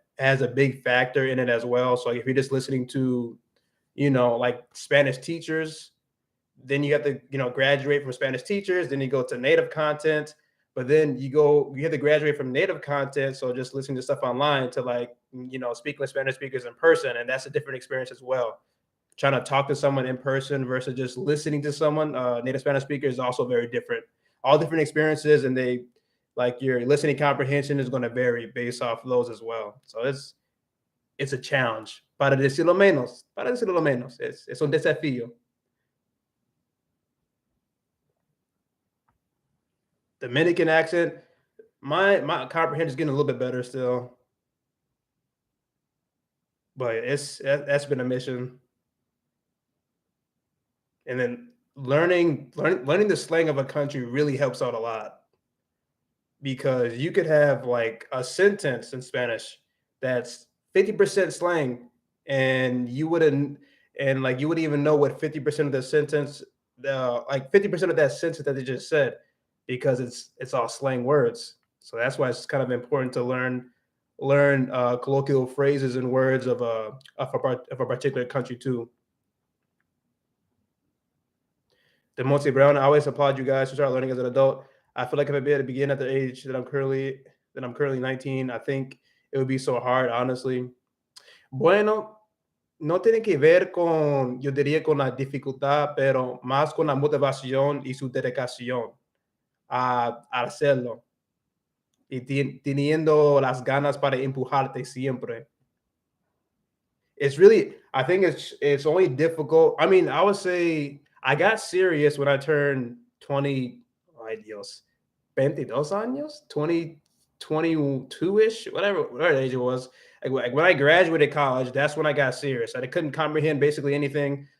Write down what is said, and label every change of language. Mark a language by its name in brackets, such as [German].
[English] Has a big factor in it as well. So if you're just listening to, like Spanish teachers, then you have to graduate from Spanish teachers, then you go to native content, but then you have to graduate from native content, so just listening to stuff online, to like speaking with Spanish speakers in person, and that's a different experience as well. Trying to talk to someone in person versus just listening to someone, native Spanish speaker, is also very different. All different experiences, and they like your listening comprehension is going to vary based off of those as well. So it's a challenge. [Spanish] Para decirlo lo menos, es un desafío. [English] Dominican accent, my comprehension is getting a little bit better still, but that's been a mission. And then learning the slang of a country really helps out a lot, because you could have like a sentence in Spanish that's 50% slang, and you wouldn't even know what 50% of the sentence, like 50% of that sentence that they just said, because it's all slang words. So that's why it's kind of important to learn colloquial phrases and words of a particular country too. The Monty Brown, I always applaud you guys to start learning as an adult. I feel like if I'd be able to begin at the age that I'm currently 19, I think it would be so hard, honestly. Bueno, [Spanish] no tiene que ver con, yo diría, con la dificultad, pero más con la motivación y su dedicación a hacerlo y teniendo las ganas para empujarte siempre. [English] It's really, I think it's only difficult. I mean, I would say I got serious when I turned 20, [Spanish] ay Dios, 22 años, [English] 22-ish, whatever age it was. Like when I graduated college, that's when I got serious. I couldn't comprehend basically anything.